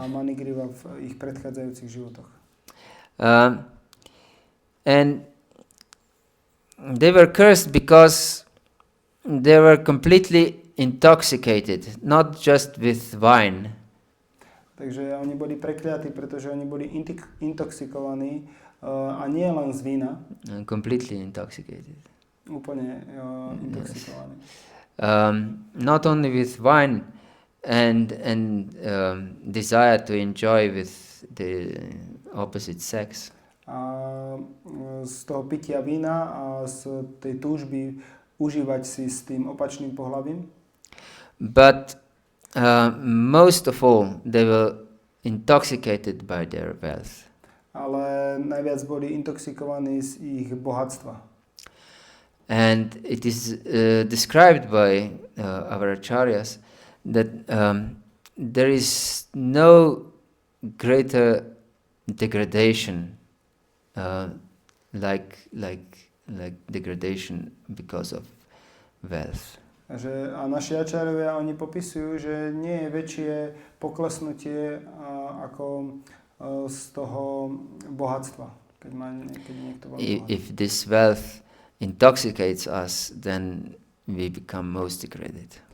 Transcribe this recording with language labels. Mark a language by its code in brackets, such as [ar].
[sk] A Manigriva v ich predchádzajúcich životoch. [en] And they were cursed because they were completely intoxicated, not just with wine. [sk] Takže oni boli prekliatí, pretože oni boli intoxikovaní a nie len z vína. [en] Completely intoxicated. [sk] Úplne intoxikovaní. [en] Not only with wine and desire to enjoy with the opposite sex. [sk] A z toho pitia vína a z tej túžby užívať si s tým opačným pohlavím. [en] But most of all, they were intoxicated by their wealth. [sk] Ale najviac boli intoxikovaní z ich bohatstva. [en] And it is described by our acharyas that there is no greater degradation like degradation because of wealth. [sk] A naši ačárovia, oni popisujú, že nie je väčšie poklesnutie ako z toho bohatstva, keď niekto veľmi bohatý. [en] If this wealth intoxicates us, then we become most degraded.